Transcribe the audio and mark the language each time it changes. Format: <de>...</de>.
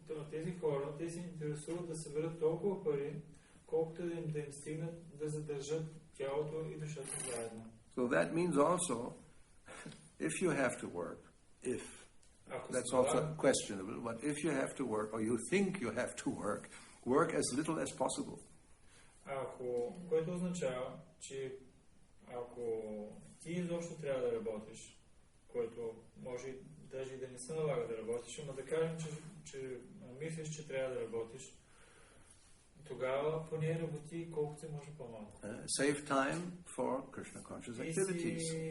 <bg>Тези хора, те се интересуват да съберат толкова пари, колкото да им стигнат да задържат тялото и душата заедно.</bg> <en>So that means also, if you have to work, that's also questionable, but if you have to work, or you think you have to work as little as possible.</en> <bg>Което означава, че ако ти изобщо трябва да работиш, което може даже и да не се налага да работиш, но да кажем, че мислиш, че трябва да работиш, тогава поне работи колкото се може по-малко.</bg> <en>Save time for Krishna conscious activities.</en>